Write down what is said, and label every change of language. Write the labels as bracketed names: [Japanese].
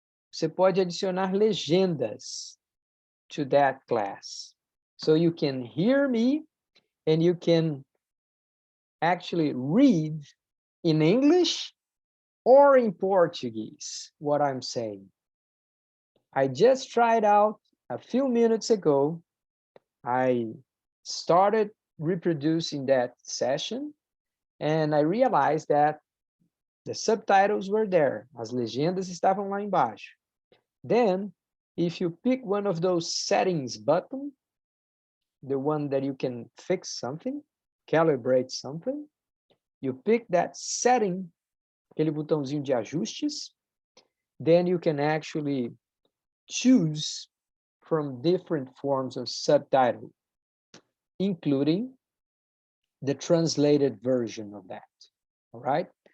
[Portuguese] Você pode adicionar legendas [English] to that class. So you can hear me and you can actually read in English or in Portuguese what I'm saying. I just tried out a few minutes ago. I started reproducing that session and I realized that the subtitles were there. [Portuguese] As legendas estavam lá embaixo. [English] Then, if you pick one of those settings button, the one that you can fix something, calibrate something, you pick that setting, [Portuguese] aquele botãozinho de ajustes, [English] then you can actually choose from different forms of subtitle, including the translated version of that, all right?